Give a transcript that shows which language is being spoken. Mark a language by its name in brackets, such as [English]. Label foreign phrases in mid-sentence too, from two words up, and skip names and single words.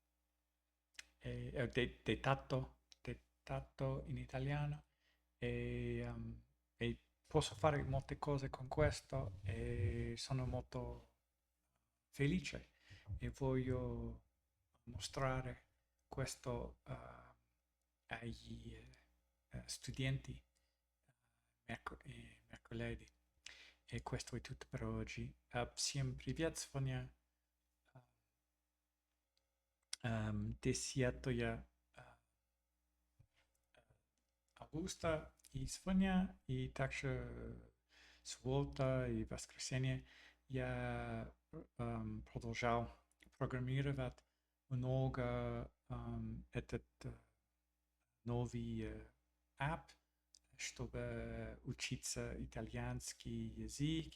[Italian] dettato in italiano e posso fare molte cose con questo e sono molto felice e voglio mostrare questo agli studenti mercoledì. E questo è tutto per oggi. [Russian] Всем привет, сегодня десятое августа и сегодня и также суббота и воскресенье я продолжал программировать много этот новый app, чтобы учиться итальянский язык.